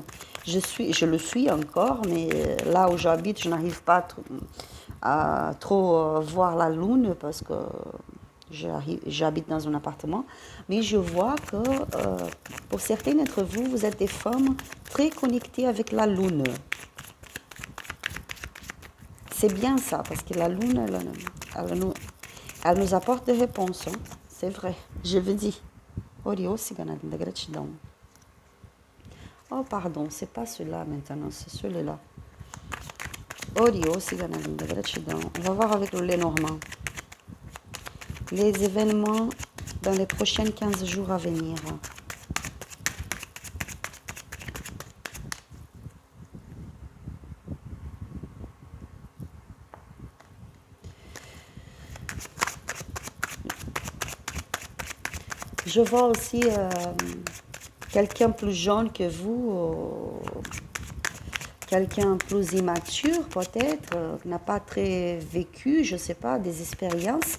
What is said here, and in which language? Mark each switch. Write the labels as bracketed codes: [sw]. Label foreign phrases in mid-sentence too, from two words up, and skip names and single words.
[fr] Je le suis encore, mais là où j'habite, je n'arrive pas à trop voir la lune parce que J'habite dans un appartement, mais je vois que pour certains d'entre vous, vous êtes des femmes très connectées avec la lune. C'est bien ça, parce que la lune, elle nous apporte des réponses. Hein. C'est vrai, je vous dis. [pt] Oriô, cigana linda, gratidão. [fr] Oh, pardon, c'est pas celui-là maintenant, c'est celui-là. [pt] Oriô, cigana linda, gratidão. [fr] On va voir avec le Lenormand. Les événements dans les prochains 15 jours à venir. Je vois aussi quelqu'un plus jeune que vous, quelqu'un plus immature peut-être, qui n'a pas très vécu, je ne sais pas, des expériences.